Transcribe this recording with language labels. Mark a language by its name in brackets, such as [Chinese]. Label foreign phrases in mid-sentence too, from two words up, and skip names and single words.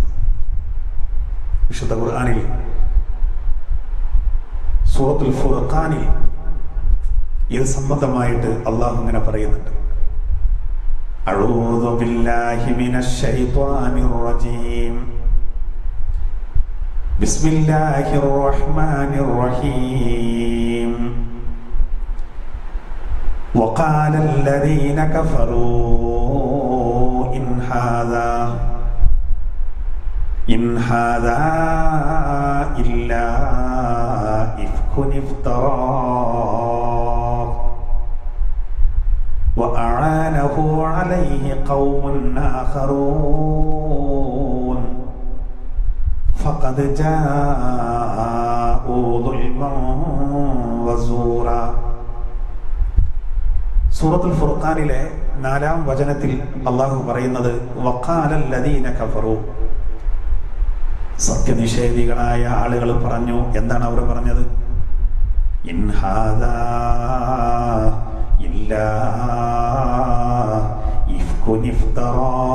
[Malayalam] വിശുദ്ധ ഖുർആനിൽ സൂറത്തുൽ ഫുർഖാനിൽ ഇത് സംബന്ധമായിട്ട് അള്ളാഹു ഇങ്ങനെ പറയുന്നുണ്ട്. [Arabic] أعوذ بالله من الشيطان الرجيم. بسم الله الرحمن الرحيم. وقال الذين كفروا إن هذا إلا إفك افتراه وأعانه عليه قوم آخرون فقد جاءوا ظلما وزورا. [Malayalam] സൂറത്തുൽ ഫുർഖാനിലെ 4-ാം വചനത്തിൽ അള്ളാഹു പറയുന്നത് [Arabic] وقال الذين كفروا, [Malayalam] സത്യനിഷേധികളായ ആളുകൾ പറഞ്ഞു. എന്താണ് അവർ പറഞ്ഞത്? [Arabic] إن هذا إلا إفك افتراه.